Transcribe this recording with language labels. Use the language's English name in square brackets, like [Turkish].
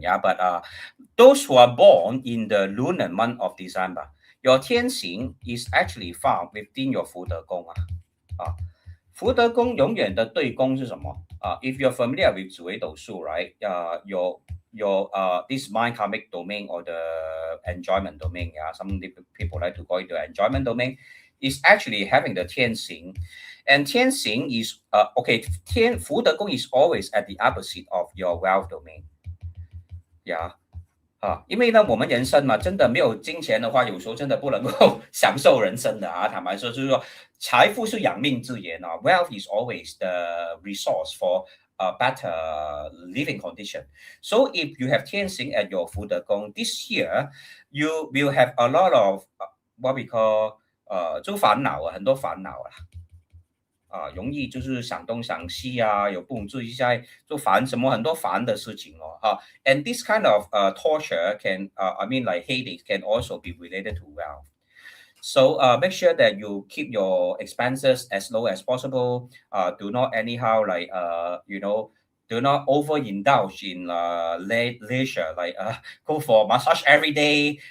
[English] Yeah, but those who are born in the lunar month of December, your 天行 is actually found within your 福德宫 [Chinese] 福德宫永远的对宫是什么 [English] if you're familiar with 紫微斗数 right, your this mind karmic domain or the enjoyment domain, some people like to call it the enjoyment domain, is actually having the 天行. And 天行 is福德宫 is always at the opposite of your wealth domain. Yeah. [Chinese] 因为呢我们人生嘛真的没有金钱的话有时候真的不能够享受人生的坦白说就是说财富是养命之源 [English] Wealth is always the resource for a better living condition. So if you have 天行 at your 福德宫 this year, you will have a lot of what we call [Chinese] 就烦恼很多烦恼容易就是想东想西啊，有不懂自己在做烦什么很多烦的事情哦哈。 [English] And this kind of torture can I mean like headache can also be related to wealth. So make sure that you keep your expenses as low as possible. Do not anyhow like do not overindulge in leisure like go for massage every day.